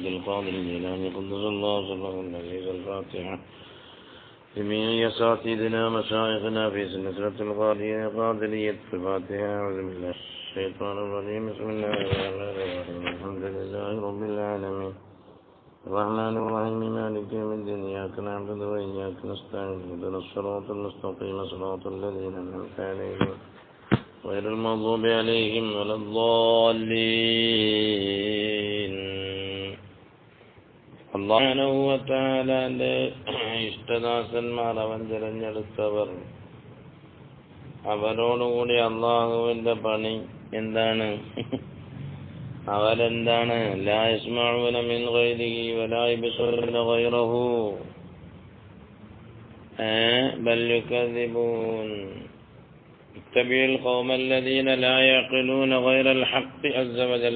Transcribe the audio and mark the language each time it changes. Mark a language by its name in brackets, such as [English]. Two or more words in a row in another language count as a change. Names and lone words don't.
[Arabic] القادر الجيلاني قدس الله سره العزيز الفاتحة جميع أساتذتنا مشايخنا في سلسلة القادرية قادرية الفاتحة أعوذ بالله الشيطان الرجيم بسم الله الرحمن الرحيم الحمد لله رب العالمين الرحمن الرحيم مالك يوم الدين إياك نعبد وإياك نستعين اهدنا الصراط المستقيم صراط الذين أنعمت عليهم غير المغضوب عليهم ولا الضالين. الله سبحانه وتعالى [Malayalam] ഇഷ്ടദാസന്മാർ അവൻ തിരഞ്ഞെടുത്തവർ, അവരോടുകൂടി അള്ളാഹുവിന്റെ പണി എന്താണ്? അവരെന്താണ്? [Arabic] لا يسمعون من غيره ولا يبصرون غيره بل يكذبون اتبعوا القوم الذين لا يعقلون غير الحق عز وجل.